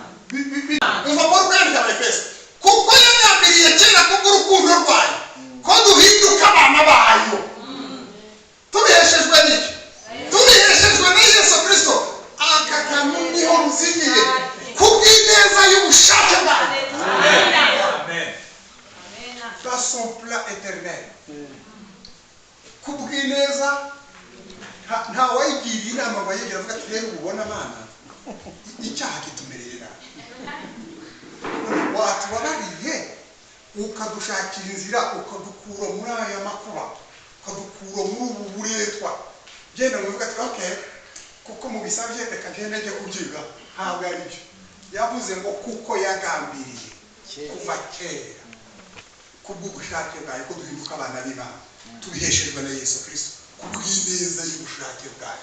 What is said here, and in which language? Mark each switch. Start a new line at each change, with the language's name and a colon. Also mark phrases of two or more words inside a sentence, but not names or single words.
Kinyarwanda: Umva Paul kwandika Efeso. Kuko yagambiriye kera kubw'urukundo rwayo ko duhinduka abana bayo. Tubiheshejwe n'iki? Tubiheshejwe na Yesu Kristo. Aka kantu niho ruzingiye kubw'ineza y'ubushake bwayo. Amen.
French: Dans son plan éternel.
Kinyarwanda: Kubw'ineza nta wayigiriye inama bayigira avuga ati rero ubona Mana icyaha kitumereye nabi. Watubabariye ukadushakira inzira ukadukura muri aya makuba ukadukura muri ubu buretwa genda muvuga ati okay kuko mubisabye reka gende njye kubyiga ntabwo ari byo yavuze ngo kuko yagambiriye kuva kera kubw'ubushake bwayo ko duhinduka abana b'Imana tubiheshejwe na Yesu Kristo kubw'ineza y'ubushake bwayo.